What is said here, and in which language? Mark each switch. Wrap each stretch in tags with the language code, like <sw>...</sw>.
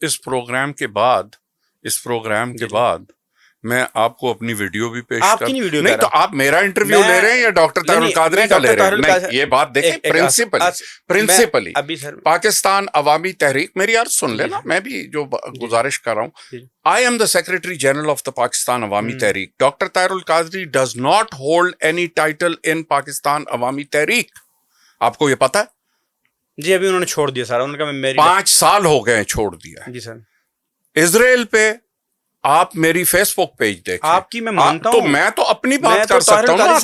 <ur>اس programme کے بعد میں آپ کو اپنی ویڈیو بھی پیش آپ کی نہیں ویڈیو نہیں تو آپ میرا انٹرویو لے رہے ہیں یا ڈاکٹر طاہر القادری کا لے رہے ہیں؟ نہیں، یہ بات دیکھیں پرنسپلی پاکستان عوامی تحریک، میری عرض سن لینا، میں بھی جو گزارش کر رہا ہوں.</ur> <en>I am the Secretary General of the Pakistan Awami Tehreek. Dr. Tahir al-Qadri does not hold any title in Pakistan Awami Tehreek.</en> <ur>آپ کو یہ پتا ہے؟ جی ابھی انہوں نے چھوڑ دیا سارا. انہوں نے کہا میری 5 سال ہو گئے چھوڑ دیا. جی سر. اسرائیل پہ آپ میری فیس بک پیج دیکھیں. آپ کی میں مانتا ہوں، تو میں تو اپنی بات کر سکتا ہوں نا.</ur>